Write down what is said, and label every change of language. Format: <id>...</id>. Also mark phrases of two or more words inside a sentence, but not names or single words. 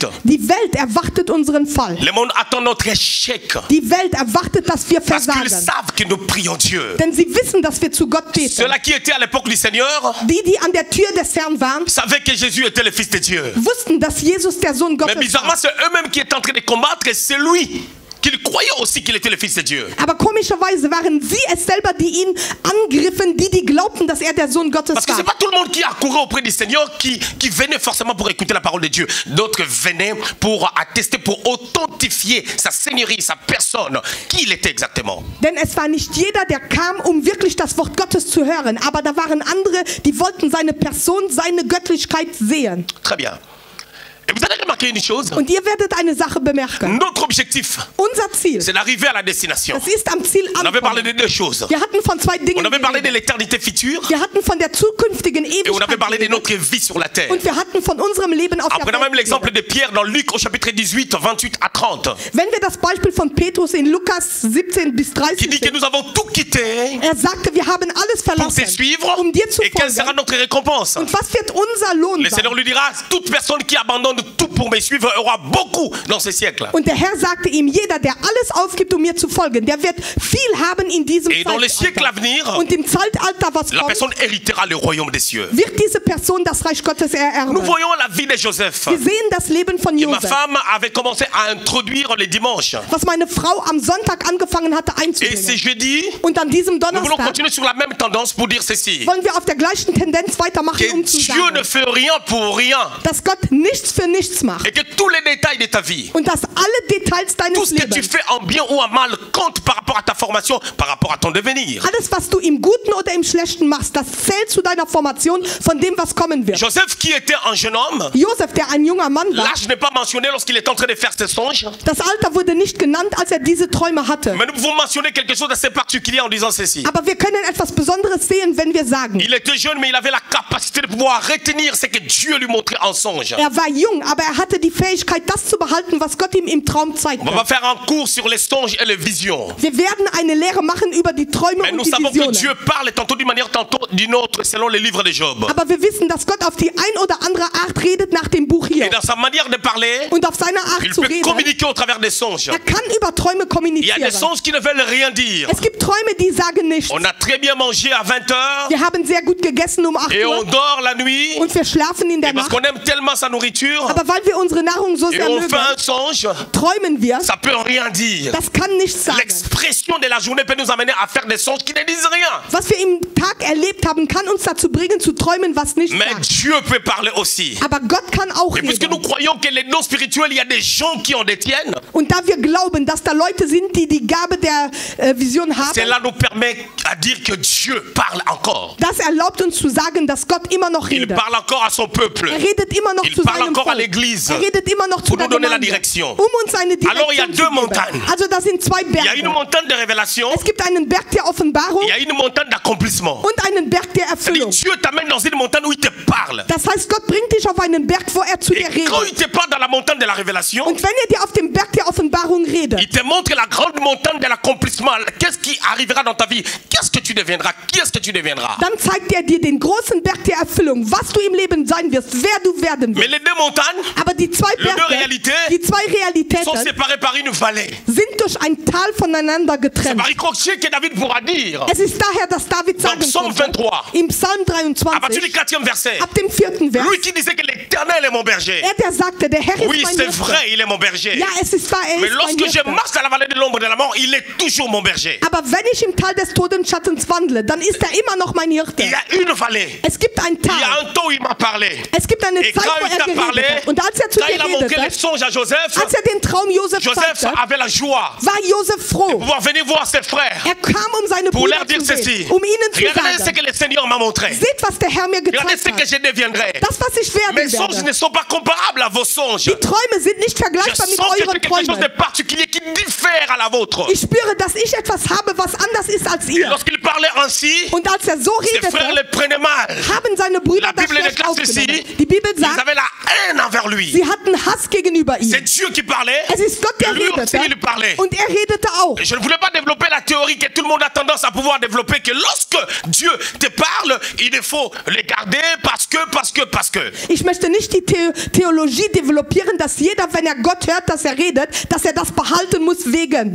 <de>Die Welt erwartet unseren Fall.</de> <fr>Le monde attend notre échec.</fr> <de>Die Welt erwartet, dass wir</de> <fr>Parce qu'ils</fr> <de>versagen.</de> <fr>savent que nous prions Dieu.</fr> <de>Denn sie wissen, dass wir zu Gott beten.</de> <fr>Ceux-là qui étaient à l'époque du Seigneur</fr> <de>Die an der Tür des Herrn waren,</de> <fr>savaient que Jésus était le Fils de Dieu.</fr> <de>wussten, dass Jesus der Sohn</de> <fr>Mais</fr> <de>Gottes</de> <fr>bizarrement,</fr> <de>war.</de> <fr>c'est eux-mêmes qui étaient en train de combattre et c'est lui qu'ils croyaient aussi qu'il était le Fils de Dieu.</fr> <de>Aber komischerweise waren sie es selber, die ihn angriffen, die glaubten, dass er der Sohn Gottes</de> <fr>Parce que c'est</fr> <de>war.</de> <fr>pas tout le monde qui accourait auprès du Seigneur qui venait forcément pour écouter la parole de Dieu. D'autres venaient pour attester, pour authentifier sa seigneurie, sa personne, qui il était exactement.</fr> <de>Denn es war nicht jeder, der kam, um wirklich das Wort Gottes zu hören. Aber da waren andere, die wollten seine Person, seine Göttlichkeit sehen.</de> <fr>Très bien. Et vous allez remarquer une chose.</fr> <de>Und ihr werdet eine Sache bemerken.</de> <fr>Notre objectif,</fr> <de>Unser Ziel,</de> <fr>c'est d'arriver à la destination.</fr> <de>das ist am Ziel</de> <fr>On avait parlé de</fr> <de>ankommen.</de> <fr>deux choses.</fr> <de>Wir hatten von zwei Dingen</de> <fr>On avait parlé de</fr> <de>geredet.</de> <fr>l'éternité future</fr> <de>Wir hatten von der zukünftigen</de> <fr>et on avait</fr> <de>Ewigkeit</de> <fr>parlé de</fr> <de>geredet.</de> <fr>notre vie sur la terre.</fr> <de>Und wir hatten von unserem Leben auf</de> <fr>En prenant</fr> <de>der</de> <fr>même l'exemple</fr> <de>Welt</de> <fr>de Pierre dans Luc au chapitre 18, 28 à 30,</fr> <de>Wenn wir das Beispiel von Petrus in Lukas 17 bis</de> <fr>qui</fr> <de>30</de> <fr>dit que</fr> <de>sehen,</de> <fr>nous avons tout quitté</fr> <de>er sagte, wir haben alles</de> <fr>pour te</fr> <de>verlassen,</de> <fr>suivre</fr> <de>um dir zu</de> <fr>et quelle sera</fr> <de>folgen.</de> <fr>notre récompense.</fr> <de>Und was wird unser Lohn</de> <fr>Le Seigneur</fr> <de>sein?</de> <fr>lui dira, toute personne qui abandonne tout pour me suivre aura beaucoup dans ce siècle.</fr> <de>Und der Herr sagte ihm, jeder, der alles aufgibt, um mir zu folgen, der wird viel haben in diesem</de> <fr>Et dans les siècles à venir,</fr> <de>Zeitalter. Und im Zeitalter, was</de> <fr>la</fr> <de>kommt,</de> <fr>personne héritera le royaume des cieux.</fr> <de>wird diese Person das Reich Gottes ererben.</de> <fr>Nous voyons la vie de Joseph.</fr> <de>Wir sehen das Leben von</de> <fr>Et ma</fr> <de>Josef,</de> <fr>femme avait commencé à introduire les dimanches.</fr> <de>was meine Frau am Sonntag angefangen hatte</de> <fr>Et ce</fr> <de>einzubringen.</de> <fr>jeudi,</fr> <de>Und an diesem</de> <fr>nous voulons</fr> <de>Donnerstag</de> <fr>continuer sur la même tendance pour dire ceci.</fr> <de>wollen wir auf der gleichen Tendenz weitermachen,</de> <fr>Que</fr> <de>um zu</de> <fr>Dieu ne</fr> <de>sagen,</de> <fr>fait rien pour rien.</fr> <de>dass Gott nichts für nichts macht.</de> <fr>Et que tous les détails de ta vie,</fr> <de>Und dass alle Details</de> <fr>tout</fr> <de>deines</de> <fr>ce que tu</fr> <de>Lebens,</de> <fr>fais en bien ou en mal, compte par rapport à ta formation, par rapport à ton devenir.</fr> <de>alles, was du im Guten oder im Schlechten machst, das zählt zu deiner Formation von dem, was kommen wird.</de> <fr>Joseph, qui était un jeune homme,</fr> <de>Josef, der ein junger Mann war,</de> <fr>l'âge n'est pas mentionné lorsqu'il est en train de faire ses songes.</fr> <de>das Alter wurde nicht genannt, als er diese Träume hatte.</de> <fr>Mais nous pouvons mentionner quelque chose d'assez particulier en disant ceci.</fr> <de>Aber wir können etwas Besonderes sehen, wenn wir sagen,</de> <fr>Il était jeune, mais il avait la capacité de pouvoir retenir ce que Dieu lui montrait en songe.</fr> <de>er war jung, aber er hatte die Fähigkeit, das zu behalten, was Gott ihm im Traum zeigte.</de> <fr>On va faire un cours sur les songes et les visions.</fr> <de>Wir werden eine Lehre machen über die Träume</de> <fr>Mais</fr> <de>und</de> <fr>nous</fr> <de>die</de> <fr>savons que</fr> <de>Visionen.</de> <fr>Dieu parle tantôt d'une manière, tantôt d'une autre, selon les livres de Job.</fr> <de>Aber wir wissen, dass Gott auf die ein oder andere Art redet nach dem Buch</de> <fr>Et</fr> <de>hier.</de> <fr>dans sa manière de parler,</fr> <de>Und auf seine Art</de> <fr>il</fr> <de>zu</de> <fr>peut</fr> <de>reden.</de> <fr>communiquer au travers des songes.</fr> <de>Er kann über Träume</de> <fr>Il y a des</fr> <de>kommunizieren.</de> <fr>songes qui ne veulent rien dire.</fr> <de>Es gibt Träume, die sagen nichts.</de> <fr>On a très bien mangé à 20 h</fr> <de>Wir haben sehr gut gegessen um 8</de> <fr>et on</fr> <de>Uhr</de> <fr>dort la nuit</fr> <de>und wir schlafen in der</de> <fr>et parce</fr> <de>Nacht.</de> <fr>qu'on aime tellement sa nourriture</fr> <de>Aber weil wir unsere Nahrung so</de> <fr>et</fr> <de>sehr</de> <fr>on</fr> <de>mögen,</de> <fr>fait un songe,</fr> <de>träumen wir.</de> <fr>ça peut rien dire.</fr> <de>Das kann nichts sagen.</de> <fr>L'expression de la journée peut nous amener à faire des songes qui ne disent rien.</fr> <de>Was wir im Tag erlebt haben, kann uns dazu bringen, zu träumen, was nichts</de> <fr>Mais</fr> <de>sagt.</de> <fr>Dieu peut parler aussi.</fr> <de>Aber Gott kann auch</de> <fr>Et puisque nous</fr> <de>reden.</de> <fr>croyons que les dons spirituels, il y a des gens qui en détiennent,</fr> <de>Und da wir glauben, dass da Leute sind, die die Gabe der Vision haben,</de> <fr>cela nous permet à dire que Dieu parle encore.</fr> <de>das erlaubt uns zu sagen, dass Gott immer noch</de> <fr>Il</fr> <de>redet.</de> <fr>parle encore à son peuple.</fr> <de>Er redet immer noch</de> <fr>Il</fr> <de>zu</de> <fr>parle</fr> <de>seinem</de> <fr>encore à</fr> <de>Volk.</de> <fr>l'église.</fr> <de>Er redet immer noch zu</de> <fr>Pour</fr> <de>der</de> <fr>nous donner la</fr> <de>Gemeinde,</de> <fr>direction.</fr> <de>um uns eine</de> <fr>Alors, il y a</fr> <de>Direktion</de> <fr>deux</fr> <de>zu geben.</de> <fr>montagnes.</fr> <de>Also das sind zwei</de> <fr>Il y a une</fr> <de>Berge.</de> <fr>montagne de révélation,</fr> <de>Es gibt einen Berg der Offenbarung</de> <fr>il y a une montagne d'accomplissement.</fr> <de>und einen Berg der</de> <fr>C'est-à-dire,</fr> <de>Erfüllung.</de> <fr>Dieu t'amène dans une montagne où il te parle.</fr> <de>Das heißt, Gott bringt dich auf einen Berg, wo er zu</de> <fr>Et</fr> <de>dir</de> <fr>quand</fr> <de>redet.</de> <fr>il te parle dans la montagne de la révélation,</fr> <de>Und wenn er dir auf dem Berg der Offenbarung redet,</de> <fr>il te montre la grande montagne de l'accomplissement. Qu'est-ce qui arrivera dans ta vie? Qu'est-ce que tu deviendras? Qui est-ce que tu deviendras?</fr> <de>dann zeigt er dir den großen Berg der Erfüllung, was du im Leben sein wirst, wer du werden</de> <fr>Mais</fr> <de>wirst.</de> <fr>les deux montagnes,</fr> <de>Aber die zwei</de> <fr>Les deux</fr> <de>Berge,</de> <fr>réalités</fr> <de>die zwei</de> <fr>sont</fr> <de>Realitäten</de> <fr>séparés par une vallée.</fr> <de>sind durch ein Tal voneinander</de> <fr>C'est</fr> <de>getrennt.</de> <fr>par ricochet que David pourra dire,</fr> <de>Es ist daher, dass David sagen</de> <fr>Psaume</fr> <de>konnte,</de> <fr>23,</fr> <de>im Psalm</de> <fr>à partir du</fr> <de>23,</de> <fr>4e verset,</fr> <de>ab dem 4. Vers,</de> <fr>lui qui disait que l'Éternel est mon berger.</fr> <de>der sagte, der Herr ist</de> <fr>Oui,</fr> <de>mein</de> <fr>c'est</fr> <de>Hirte.</de> <fr>vrai, il est mon berger.</fr> <de>Ja, es ist wahr, er</de> <fr>Mais</fr> <de>ist mein</de> <fr>lorsque je</fr> <de>Hirte.</de> <fr>marche dans la vallée de l'ombre de la mort, il est toujours mon berger.</fr> <de>Aber wenn ich im Tal des Todesschattens wandle, dann ist er immer noch mein Hirte.</de> <fr>Il y a une vallée.</fr> <de>Es gibt ein</de> <fr>Il y a</fr> <de>Tal.</de> <fr>un temps où il m'a parlé.</fr> <de>Es gibt eine</de> <fr>Et</fr> <de>Zeit,</de> <fr>quand</fr> <de>wo</de> <fr>il t'a</fr> <de>er</de> <fr>parlé,</fr> <de>geredet hat. Und als er zu</de> <fr>quand</fr> <de>dir</de> <fr>il a montré les</fr> <de>redete,</de> <fr>songes à Joseph,</fr> <de>als er den Traum Josef</de> <fr>Joseph</fr> <de>zeigte,</de> <fr>avait la joie</fr> <de>war Josef froh.</de> <fr>de pouvoir venir voir ses frères</fr> <de>Er kam, seine</de> <fr>pour</fr> <de>Brüder</de> <fr>leur dire</fr> <de>zu sehen,</de> <fr>ceci.</fr> <de>ihnen zu</de> <fr>Regardez ce</fr> <de>sagen,</de> <fr>que le Seigneur m'a montré.</fr> <de>seht, was der Herr mir</de> <fr>Regardez</fr> <de>gezeigt</de> <fr>ce que</fr> <de>hat.</de> <fr>je deviendrai.</fr> <de>Das, was ich werden</de> <fr>Mes songes</fr> <de>werde.</de> <fr>ne sont pas comparables à vos songes.</fr> <de>Die Träume sind nicht</de> <fr>Je</fr> <de>vergleichbar</de> <fr>sens</fr> <de>mit</de> <fr>que</fr> <de>euren</de> <fr>c'est quelque chose de</fr> <de>Träumen.</de> <fr>particulier qui diffère à la vôtre.</fr> <de>Ich spüre, dass ich etwas habe, was anders ist als</de> <fr>Et</fr> <de>ihr.</de> <fr>lorsqu'il parlait ainsi,</fr> <de>Und als er so</de> <fr>ses frères</fr> <de>redete,</de> <fr>le prenaient mal.</fr> <de>haben seine Brüder</de> <fr>La</fr> <de>das</de> <fr>Bible</fr> <de>schlecht</de> <fr>déclare</fr> <de>aufgenommen.</de> <fr>ceci.</fr> <de>Die Bibel</de> <fr>Ils</fr> <de>sagt,</de> <fr>avaient la haine envers lui.</fr> <de>sie hatten Hass gegenüber</de> <fr>C'est</fr> <de>ihm.</de> <fr>Dieu qui parlait.</fr> <de>Es ist Gott, der</de> <fr>Lui aussi, il</fr> <de>redete.</de> <fr>parlait.</fr> <de>Und er redete auch.</de> <fr>Je ne voulais pas développer la théorie que tout le monde a tendance à pouvoir développer, que lorsque Dieu te parle, il faut les garder parce que.</fr> <de>Ich möchte nicht die Theologie developieren, dass jeder, wenn er Gott hört, dass er redet, dass er das behalten muss wegen.</de>